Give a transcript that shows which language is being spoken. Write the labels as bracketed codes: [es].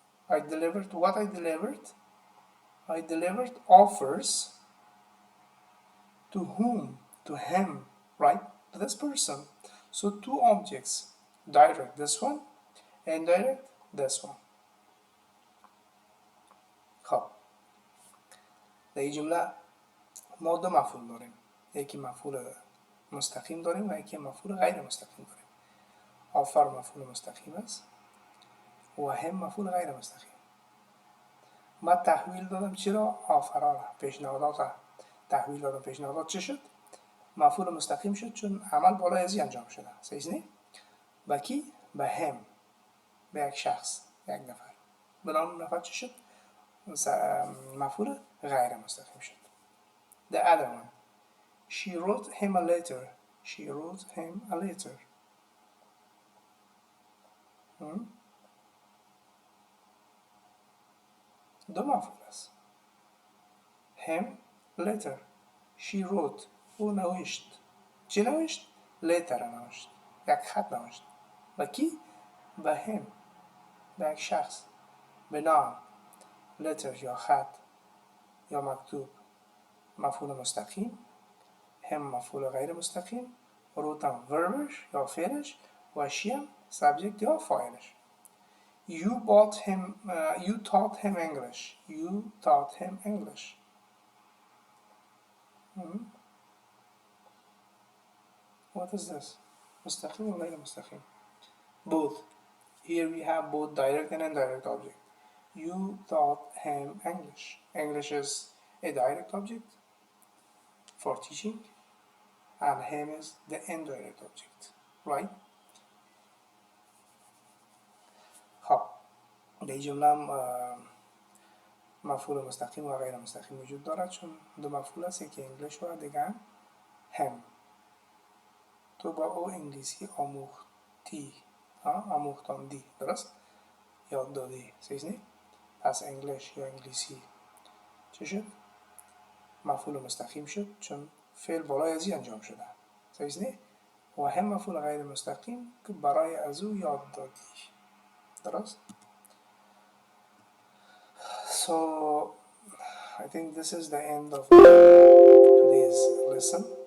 [en] I delivered what I delivered? I delivered offers to whom? To him, right? To this person. So two objects, direct this one, indirect this one. [fa] خب در این جمله ما دو مفعول داریم، یکی مفعول مستقیم داریم و یکی مفعول غیر مستقیم داریم. آفر مفعول مستقیم است و هم مفعول غیر مستقیم. من تحویل دادم چرا؟ آفرا را، پیشنهادات تحویل دادم. پیشنهادات چه شد؟ مفعول مستقیم شد چون عمل بالای ازی انجام شده. صحیح نه؟ به کی؟ به هم، به یک شخص، یک نفر. بنابراین نفر چه شد؟ مفعول غیر مستقیم شد. [en] The other one, she wrote him a letter. She wrote him a letter. [fa] دو مفعول است. him, letter. [en] she wrote. [fa] او نوشت. چی نوشت؟ letter نوشت. یک خط نوشت. و کی؟ به him، به یک شخص، به نام. letter یا خط یا مکتوب مفعول مستقیم، هم مفعول غیر مستقیم، wrote هم وربش یا فعلش و she هم subject یا فاعلش. [en] You bought him, you taught him English. You taught him English. What is this? [fa] مستقیم or غیر مستقیم? [en] Both. Here we have both direct and indirect object. You taught him English. English is a direct object for teaching, and him is the indirect object, right? [fa] خب در این جمله هم مفعول مستقیم و غیر مستقیم وجود دارد، چون دو مفعول است، یکی انگلیش و دیگر هم. تو با او انگلیسی آموختی، آموختاندی، درست؟ یاد دادی، صحیح نه؟ پس انگلیش یا انگلیسی چه شد؟ مفعول مستقیم شد چون فعل بالای ازی انجام شده، صحیح نه؟ و هم مفعول غیر مستقیم که برای از او یاد دادی، درست؟ [en] So I think this is the end of today's lesson.